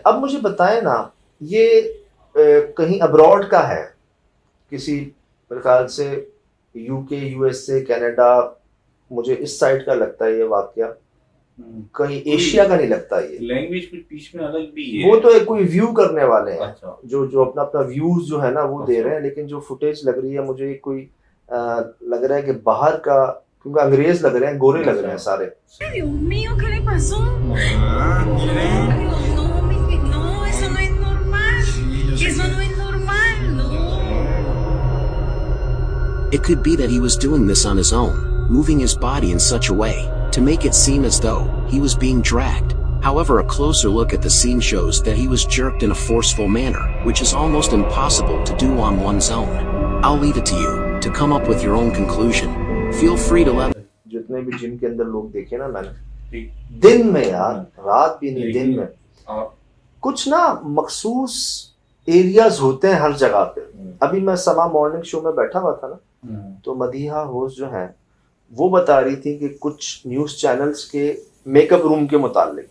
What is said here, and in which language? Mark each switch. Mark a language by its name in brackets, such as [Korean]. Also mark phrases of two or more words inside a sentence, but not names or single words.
[Urdu] اب مجھے بتائیں نا، یہ کہیں ابروڈ کا ہے، کسی پرکار سے یو کے، یو ایس اے، کینیڈا، مجھے اس سائیڈ کا لگتا ہے یہ واقعہ، کہیں ایشیا کا نہیں لگتا. یہ لینگویج کچھ بیچ میں الگ بھی ہے. وہ تو ایک کوئی ویو کرنے والے ہیں. اچھا. جو اپنا اپنا ویوز جو ہے نا وہ دے رہے ہیں، لیکن جو فوٹیج لگ رہی ہے مجھے کوئی لگ رہا ہے کہ باہر کا، کیونکہ انگریز لگ رہے ہیں، گورے لگ رہے ہیں سارے. [Spanish] Dios mío, ¿qué le pasó? No, eso no es normal. Eso no es normal, no. [English] It could be that he was doing this on his own, moving his body in such a way to make it seem as though he was being dragged. However, a closer look at the scene shows that he was jerked in a forceful manner, which is almost impossible to do on one's own. I'll leave it to you to come up with your own conclusion. Feel free to let [Urdu] جتنے بھی جم کے اندر لوگ دیکھے نا میں نے، دن میں یار، رات بھی نہیں، دن میں کچھ نا مخصوص ایریاز ہوتے ہیں ہر جگہ پہ. ابھی میں سما مارننگ شو میں بیٹھا ہوا تھا نا، تو مدیحہ ہوسٹ جو ہے وہ بتا رہی تھی کہ کچھ [English] news channels [Urdu] کے [English] makeup room [Urdu] کے متعلق.